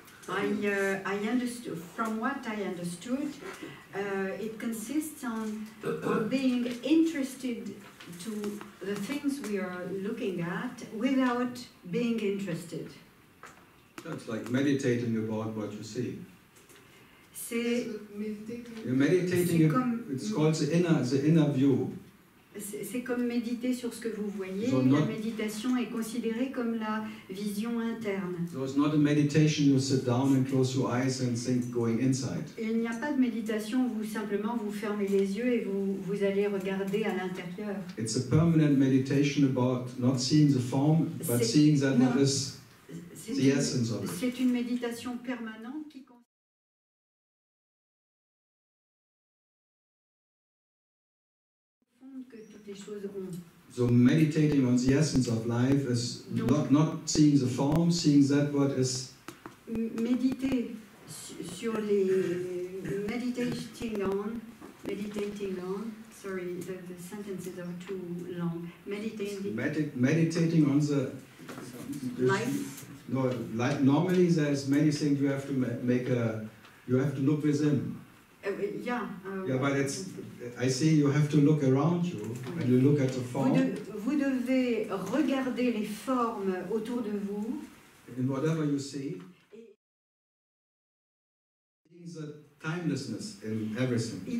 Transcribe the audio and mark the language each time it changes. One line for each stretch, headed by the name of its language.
English: I understood, from what I understood, it consists on being interested to the things we are looking at without being interested. It's like meditating about what you see.
French: C'est
English: You're meditating, it's called the inner view.
French: C'est comme méditer sur ce que vous voyez.
English: So
French: La méditation est considérée comme la vision interne.
English: So it's not a meditation you sit down and close your eyes and think going inside.
French: Et il n'y a pas de méditation où simplement vous fermez les yeux et vous allez regarder à l'intérieur.
English: It's a permanent meditation about not seeing the form, but seeing that what is the essence of it.
French: C'est une méditation permanente qui consiste que toutes les choses ont.
English: So meditating on the essence of life is not seeing the form, seeing that what is.
French: Méditer sur les
English: meditating on. Sorry, the sentences are too long. Meditating on the life. No, like normally there's many things you have to you have to look within. Yeah, but I see you have to look around you and you look at the form.
French: Vous devez regarder les formes autour de vous.
English: In whatever you see, the timelessness in everything.